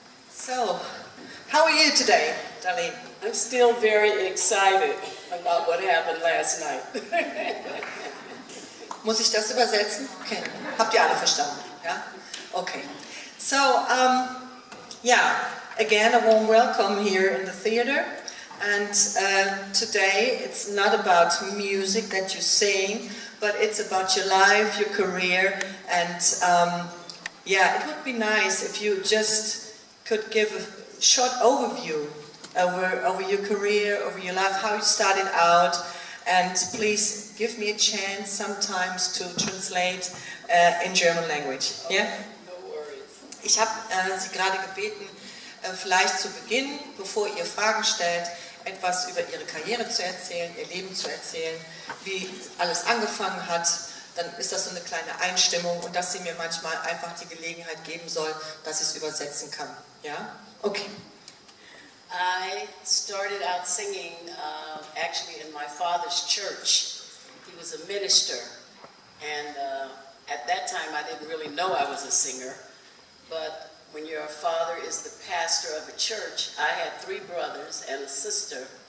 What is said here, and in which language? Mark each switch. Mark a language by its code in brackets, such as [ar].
[en] So, how are you today, Darlene? I'm still very excited about what happened last night. [de] Muss ich das übersetzen? Okay. Habt ihr alle verstanden? Ja? Okay. [en] So, yeah, again, a warm welcome here in the theater. And today it's not about music that you sing, but it's about your life, your career, and yeah, it would be nice if you just could give a short overview over your career, over your life, how you started out, and please give me a chance sometimes to translate in German language. Yeah? No worries. [de] Ich habe Sie gerade gebeten, vielleicht zu Beginn, bevor ihr Fragen stellt, etwas über Ihre Karriere zu erzählen, Ihr Leben zu erzählen, wie alles angefangen hat. Dann ist das so eine kleine Einstimmung und dass sie mir manchmal einfach die Gelegenheit geben soll, dass ich es übersetzen kann. Ja? Okay. [en] I started out singing actually in my father's church. He was a minister, and at that time I didn't really know I was a singer, but when your father is the pastor of a church, I had 3 brothers and a sister.